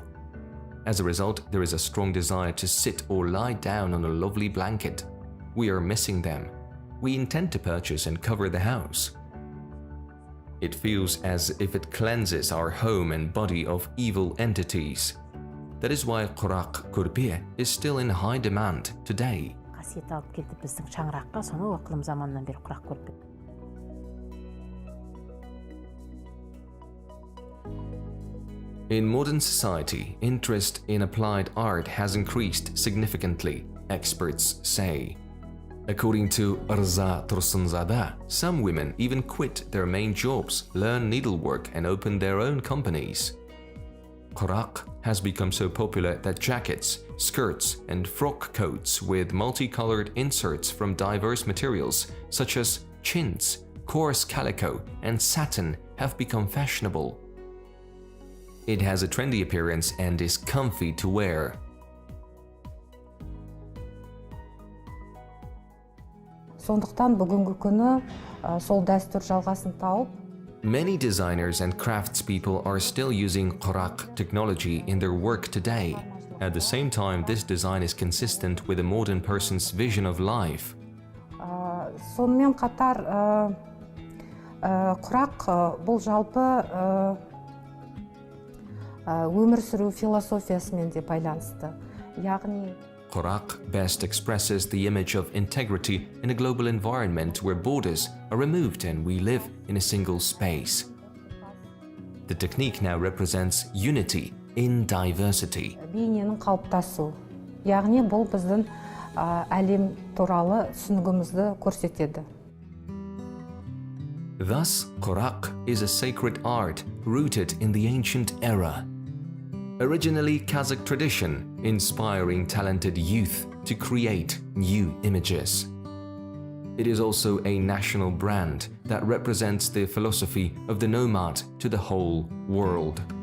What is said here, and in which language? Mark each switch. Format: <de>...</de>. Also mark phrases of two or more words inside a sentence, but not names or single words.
<en>As a result, there is a strong desire to sit or lie down on a lovely blanket. We are missing them. We intend to purchase and cover the house. It feels as if it cleanses our home and body of evil entities. That is why Kurak korpe is still in high demand today.</en> <kk>Қасиет алып келді біздің шаңыраққа, соны оқылым заманнан бері құрақ көрпе.</kk> <en>In modern society, interest in applied art has increased significantly, experts say. According to Rza Tursunzada, some women even quit their main jobs, learn needlework, and open their own companies. Kurak has become so popular that jackets, skirts, and frock coats with multicolored inserts from diverse materials such as chintz, coarse calico, and satin have become fashionable. It has a trendy appearance and is comfy to wear.</en> <kk>Сондықтан бүгінгі күні сол дәстүр жалғасын тауып,</kk> <en>Many designers and craftspeople are still using Kurak technology in their work today. At the same time, this design is consistent with a modern person's vision of life.</en> <kk>сонымен қатар құрақ бұл жалпы өмір сүру философиясымен де байланысты. Яғни</kk> <en>Kurak best expresses the image of integrity in a global environment where borders are removed and we live in a single space. The technique now represents unity in diversity.</en> <kk>бейненің қалыптасу. Яғни бұл біздің әлем туралы түсінігімізді көрсетеді.</kk> <en>Thus, Kurak is a sacred art rooted in the ancient era. Originally Kazakh tradition, inspiring talented youth to create new images. It is also a national brand that represents the philosophy of the nomad to the whole world.</en>